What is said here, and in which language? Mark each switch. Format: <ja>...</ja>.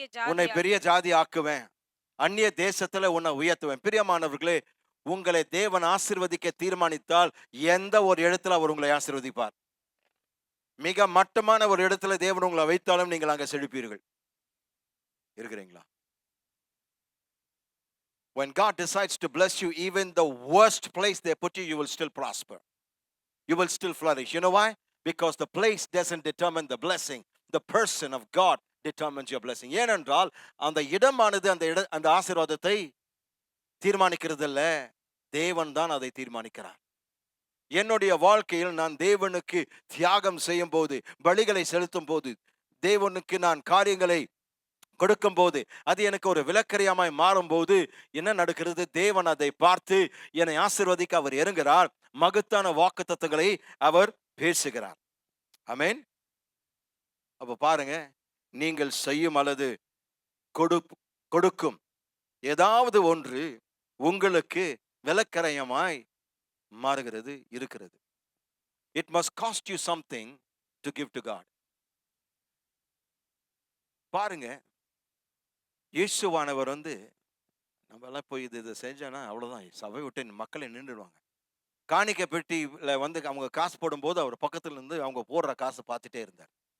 <ta>உன்னை பெரிய ஜாதி ஆக்குவேன். அந்நிய தேசத்துல உன்னை உயர்த்துவேன். பிரியமானவர்களே, உங்களை தேவன் ஆசீர்வதிக்க தீர்மானித்தால் எந்த ஒரு இடத்துல அவர் உங்களை ஆசீர்வதிப்பார். மிக மட்டமான ஒரு இடத்துல தேவன் உங்களை வைத்தாலும் நீங்கள் அங்க செழிப்பீர்கள். இருக்கிறீங்களா?</ta> <en>When God decides to bless you, even the worst place they put you, you will still prosper. You will still flourish. You know why? Because the place doesn't determine the blessing. The person of God determines your blessing.</en> <ta>ஏனென்றால் அந்த இடமானது அந்த ஆசீர்வாதத்தை தீர்மானிக்கிறது இல்ல, தேவன் தான் அதை தீர்மானிக்கிறார். என்னுடைய வாழ்க்கையில் நான் தேவனுக்கு தியாகம் செய்யும் போது, பலிகளை செலுத்தும் போது, தேவனுக்கு நான் காரியங்களை கொடுக்கும் போது, அது எனக்கு ஒரு விலக்கரியாமாய் மாறும் போது என்ன நடக்கிறது? தேவன் அதை பார்த்து என்னை ஆசீர்வதிக்க அவர் இறங்குகிறார். மகத்தான வாக்குத்தத்தங்களை அவர் பேசுகிறார். ஆமென். அப்ப பாருங்க, நீங்கள் செய்யும் அல்லது கொடுக்கும் ஏதாவது ஒன்று உங்களுக்கு விலக்கரையமாய் மாறுகிறது இருக்கிறது.</ta> <en>It must cost you something to give to God.</en> <ta>பாருங்க, இயேசுவானவர் நம்ம எல்லாம் போய் இது செஞ்சோன்னா அவ்வளவுதான், சபை விட்டு மக்களை நின்றுடுவாங்க. காணிக்கை பெட்டியில அவங்க காசு போடும்போது அவர் பக்கத்துல இருந்து அவங்க போடுற காசை பார்த்துட்டே இருந்தார்.</ta>